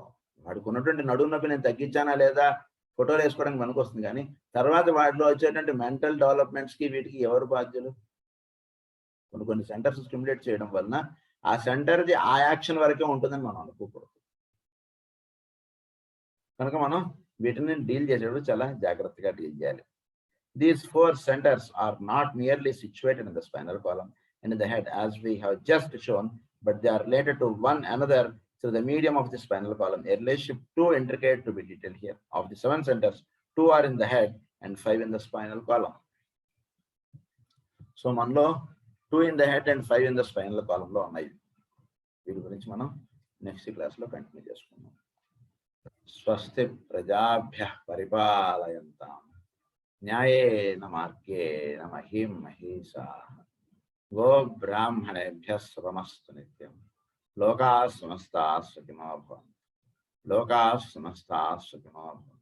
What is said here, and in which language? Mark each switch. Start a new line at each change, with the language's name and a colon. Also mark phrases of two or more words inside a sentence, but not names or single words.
Telugu: వాడికి ఉన్నటువంటి నడుము నొప్పి నేను తగ్గించానా లేదా ఫోటోలు వేసుకోవడానికి మనకు వస్తుంది, కానీ తర్వాత వాటిలో వచ్చేటువంటి
English: mental developments-ki
Telugu: వీటికి ఎవరు బాధ్యులు? కొన్ని
English: centers stimulate
Telugu: చేయడం వలన ఆ సెంటర్ది ఆ యాక్షన్ వరకే ఉంటుందని మనం అనుకోకూడదు. కనుక మనం వీటిని డీల్ చేసేటప్పుడు చాలా జాగ్రత్తగా డీల్ చేయాలి.
English: These 4 centers are not merely situated in the spinal column and in the head as we have just shown, but they are related to one another through the medium of the spinal column. A relationship too intricate to be detailed here. Of the 7 centers, 2 are in the head and 5 in the spinal column. So మనలో 2 in the head and 5 in the spinal column
Telugu: లో ఉన్నాయి. వీటి గురించి మనం
English: next class
Telugu: లో కంటిన్యూ చేసుకుందాం.
Sanskrit: స్వస్తి ప్రజాభ్యః పరిపాలయంతాం న్యాయేన మార్గేణ మహీం మహీషాః గో బ్రాహ్మణేభ్యః శుభమస్తు నిత్యం. లోకాః సమస్తాః సుఖినో భవంతు. లోకాః సమస్తాః సుఖినో భవంతు.